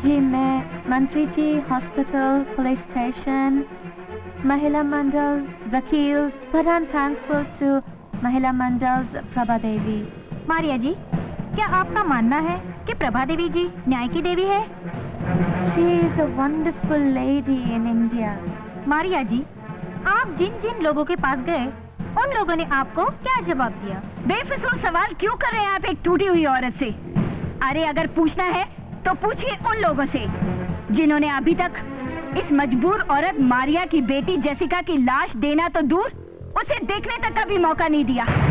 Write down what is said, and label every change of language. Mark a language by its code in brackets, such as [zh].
[hi] जी मैं मंत्री जी, hospital, police station, महिला मंडल, वकील, [en] but I'm thankful to [hi] महिला मंडल प्रभा देवी। मारिया जी, क्या आपका मानना है कि प्रभा देवी जी न्याय की देवी है? [en] She is a wonderful lady in India. [hi] Maria जी, आप जिन जिन लोगों के पास गए उन लोगों ने आपको क्या जवाब दिया? बेफिजूल सवाल क्यों कर रहे हैं आप एक टूटी हुई औरत से? अरे अगर पूछना है तो पूछिए उन लोगों से जिन्होंने अभी तक इस मजबूर औरत मारिया की बेटी जेसिका की लाश देना तो दूर, उसे देखने तक का भी मौका नहीं दिया।